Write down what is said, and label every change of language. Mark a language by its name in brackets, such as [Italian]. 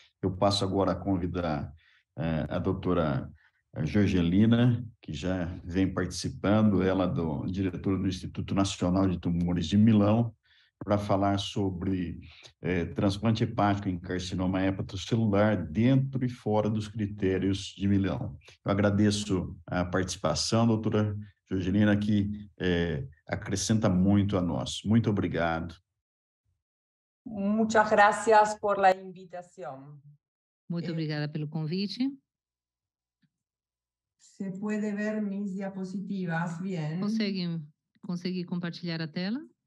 [Portuguese] Eu passo agora a convidar a doutora Jorgelina, que já vem participando, ela diretora do Instituto Nacional de Tumores de Milão, para falar sobre transplante hepático em carcinoma hepatocelular dentro e fora dos critérios de Milão. Eu agradeço a participação, doutora Jorgelina, que acrescenta muito a nós. Muito obrigado. [Spanish] Muchas gracias por la invitación. [Portuguese] Muito obrigada pelo convite. [Spanish] Se puede ver mis diapositivas bien. [Portuguese] Consegue compartilhar a tela?